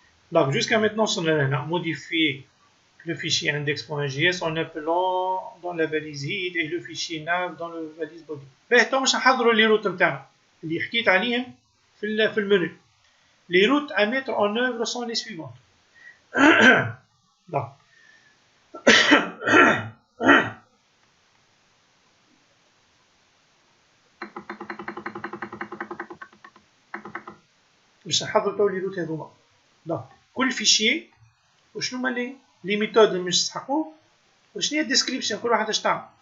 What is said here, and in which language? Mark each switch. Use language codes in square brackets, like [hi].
[fr] Donc jusqu'à maintenant, on a modifié le fichier index.js en appelant dans la valise head et le fichier nav dans la valise body. [ar] تو باش نحضروا لي روت نتاعنا اللي حكيت عليهم في المنيو. [fr] Les routes à mettre en œuvre sont les suivantes. Donc [ar] باش نحضروا تو لي روت هذوما. دونك كل فيشي وشنو هما لي ميثود اللي باش نسحقوه وشنو هي الديسكريبسيون كل واحد اش تعمل.